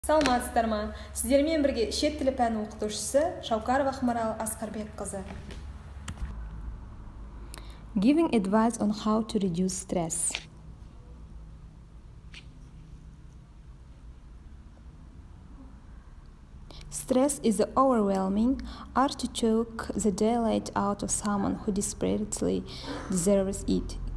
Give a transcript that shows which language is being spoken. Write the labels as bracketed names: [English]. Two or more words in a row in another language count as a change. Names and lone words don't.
[Kazakh] Саламатсыздар ма? Сіздермен бірге шет тілі пәні оқытушысы Шаукарова Ақмарал Асқарбекқызы. [English] Giving advice on how to reduce stress. Stress is the overwhelming urge to choke the daylight out of someone who desperately deserves it.